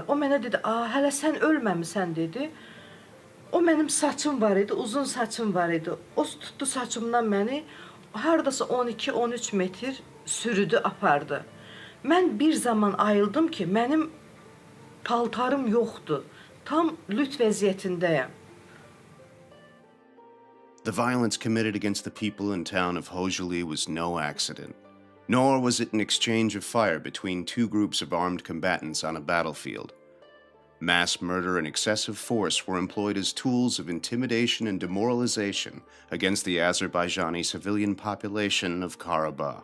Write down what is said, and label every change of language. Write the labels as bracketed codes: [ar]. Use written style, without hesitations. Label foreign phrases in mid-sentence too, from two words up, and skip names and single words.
[az] O mənə dedi, hələ sən ölməmisən dedi. O mənim saçım var idi, uzun saçım var idi. O tutdu saçımdan məni, haradasa 12-13 metr sürüdü, apardı. Mən bir zaman ayıldım ki, mənim paltarım yoxdur. Tam lüt vəziyyətindəyəm. [en] The violence committed against the people in town of Khojali was no accident, nor was it an exchange of fire between two groups of armed combatants on a battlefield. Mass murder and excessive force were employed as tools of intimidation and demoralization against the Azerbaijani civilian population of Karabakh.